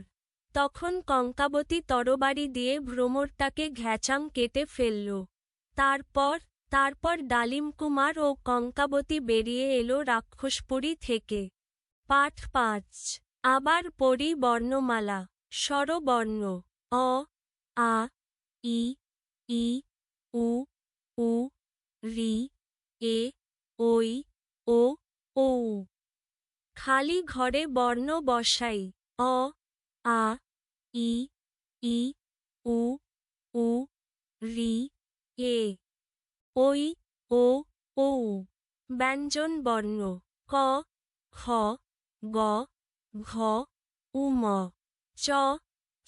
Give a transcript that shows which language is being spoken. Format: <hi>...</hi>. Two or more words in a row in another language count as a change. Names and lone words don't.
<bn>তখন কঙ্কাবতী তরবারি দিয়ে ভ্রমরটাকে ঘ্যাচাং কেটে ফেলল। তারপর ডালিম কুমার ও কঙ্কাবতী বেরিয়ে এলো রাক্ষসপুরী থেকে। পাঠ ৫ আবার পড়ি বর্ণমালা। স্বরবর্ণ অ, আ, ই, ই, উ, উ, ঋ, এ, ঐ, ও, ঔ। খালি ঘরে বর্ণ বসাই। অ, আ, ই, ই, উ, উ, ঋ, এ, ঐ, ও, ঔ। ব্যঞ্জন বর্ণ ক, খ, গ, ঘ, উম, চ, ছ,</bn>